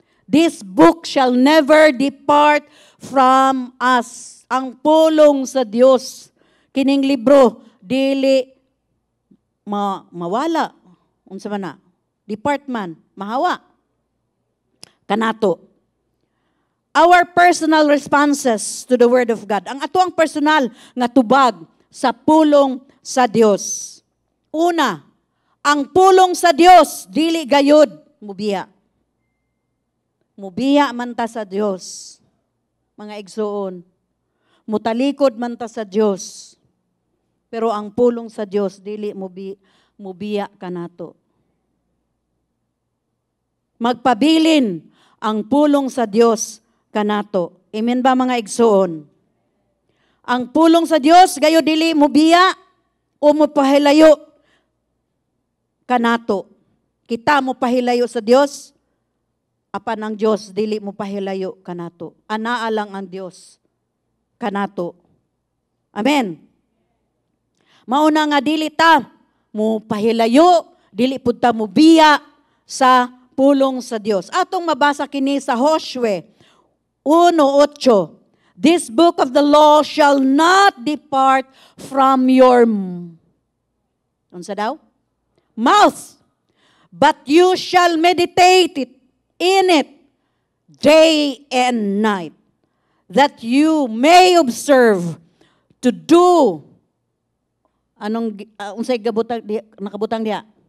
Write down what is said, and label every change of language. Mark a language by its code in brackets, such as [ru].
[en] This book shall never depart from us. [ceb] Ang pulong sa Dios, kining libro, dili mawala. Unsa man na? Department, mahawa. Kanato. [en] Our personal responses to the Word of God. [ceb] Ang atuang personal nga tubag sa pulong sa Dios. Una, ang pulong sa Dios dili gayud mubiya. Mubiya man ta sa Dios. Mga igsoon, mutalikod man ta sa Dios. Pero ang pulong sa Dios dili mubiya kanato. Magpabilin ang pulong sa Dios kanato. Amen ba mga igsoon? Ang pulong sa Dios gayo dili mubiya o mopahilayo kanato. Kita mo pahilayo sa Dios, apan ang Dios dili mo pahilayo kanato. Anaa lang ang Dios kanato. Amen. Mauna nga dili ta mo pahilayo, dili pud ta mubiya sa pulong sa Dios. Atong mabasa kini sa Josue 1:8. [en] This book of the law shall not depart from your [ceb] unsa daw? [en] mouth, but you shall meditate in it day and night, that you may observe to do, [ceb] unsay nakabutang diha?